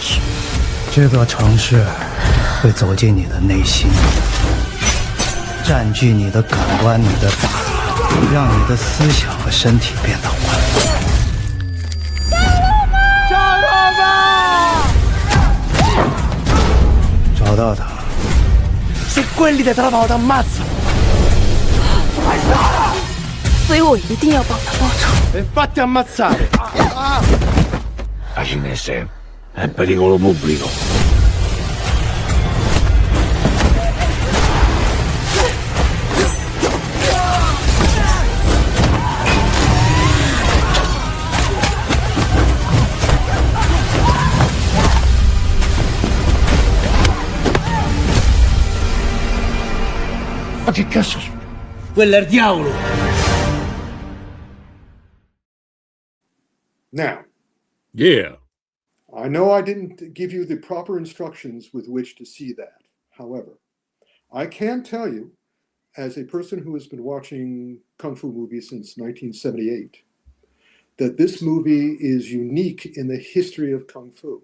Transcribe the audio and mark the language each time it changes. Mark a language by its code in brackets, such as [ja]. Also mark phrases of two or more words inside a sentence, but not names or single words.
[zh] 这座城市会走进你的内心，占据你的感官、你的大脑，让你的思想和身体变得混乱。找到他。 [it] 是 quelli che trovano t'ammazzo。 [zh] 所以我一定要帮他报仇。 [it] E fatti ammazzare. La cinese è pericolo pubblico. Ma che cazzo? Quello è il diavolo. [en] Now, Yeah. I know I didn't give you the proper instructions with which to see that. However, I can tell you, as a person who has been watching Kung Fu movies since 1978, that this movie is unique in the history of Kung Fu.